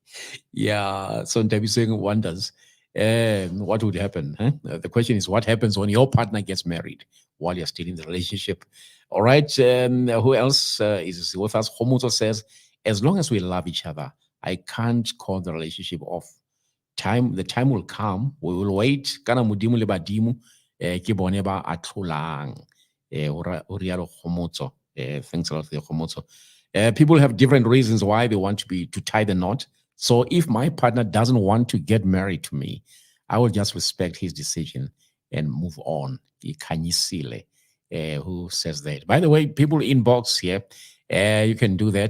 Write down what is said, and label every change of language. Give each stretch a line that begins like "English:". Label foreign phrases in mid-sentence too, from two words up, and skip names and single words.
English: Yeah, so Tabi Singh wonders what would happen. Huh? The question is, what happens when your partner gets married while you're still in the relationship? All right, who else is with us? Homuto says, as long as we love each other, I can't call the relationship off. The time will come. We will wait.
Tswana: Kana mudimu le badimu ke bone ba atlolang. O rialo Homotso.
English: Thanks a lot for the Homotso. People have different reasons why they want to tie the knot. So if my partner doesn't want to get married to me, I will just respect his decision and move on. Kanyisile, who says that. By the way, people inbox here, you can do that.